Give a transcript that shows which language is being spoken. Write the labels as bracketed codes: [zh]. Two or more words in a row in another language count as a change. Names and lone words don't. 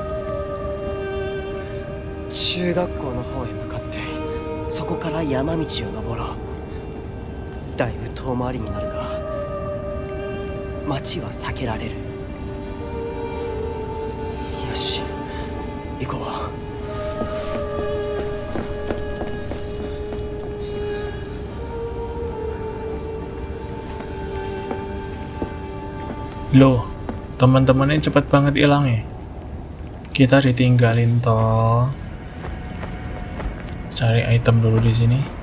[ja] 中学校の方へ向かってそこから山道を登ろう。だいぶ遠回りになるが街は避けられる。よし、行こう。 [id] Loh, teman-temannya cepat banget hilangnya. Kita ditinggalin toh. Cari item dulu di sini.